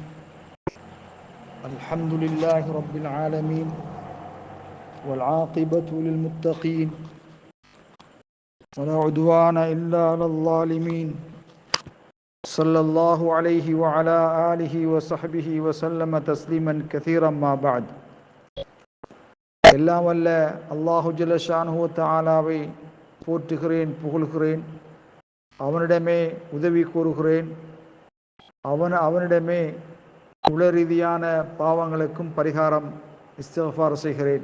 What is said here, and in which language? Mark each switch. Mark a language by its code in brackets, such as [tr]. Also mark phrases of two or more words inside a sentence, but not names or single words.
[ar] الحمد لله رب العالمين والعاقبة للمتقين ولا عدوان إلا على الظالمين. صلى الله عليه وعلى آله وصحبه وسلم تسليما كثيرا ما بعد. [ta] எல்லாம் வல்ல [ar] الله جل شأنه [ta] தஆலாவை போற்றுகிறேன், புகழ்கிறேன். அவனிடமே உதவி கூறுகிறேன். அவனிடமே உள ரீதியான பாவங்களுக்கும் பரிகாரம் இஸ்திக்ஃபார் செய்கிறேன்.